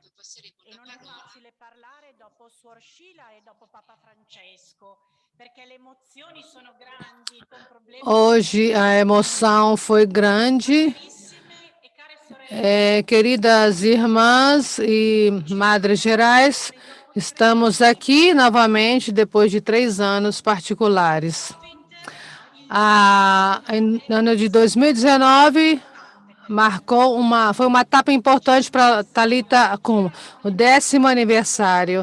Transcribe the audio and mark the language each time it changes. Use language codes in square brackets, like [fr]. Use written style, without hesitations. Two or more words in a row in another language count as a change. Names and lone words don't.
[it] E non è facile parlare dopo Suor Scila e dopo Papa Francesco, perché le emozioni sono grandi, com problemi. [pt] Hoje a emoção foi grande. Queridas irmãs e madres gerais, estamos aqui novamente depois de 3 anos particulares. No ano de 2019, foi uma etapa importante para Thalita Kum, o 10º aniversário.